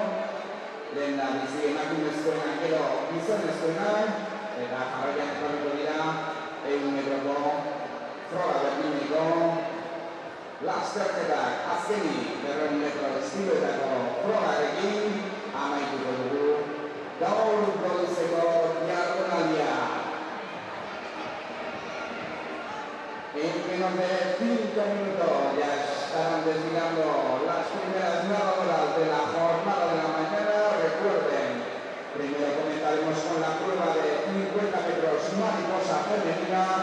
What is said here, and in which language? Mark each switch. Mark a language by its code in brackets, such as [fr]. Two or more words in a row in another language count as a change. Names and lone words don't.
[eu] Lehendabizi emakumezkoena gero gizonezkoena eta jarraian jokatuko dira 1 metroko froga berdineko lasterketak azkenik 200 metro estiloetako frogarekin amaituko dugu gaur goizeko jardunaldia. [es] En menos de 5 minutos ya estarán desfilando las primeras nadadoras de la jornada de la mañana. Recuerden, primero comenzaremos con la prueba de 50 metros mariposa femenina.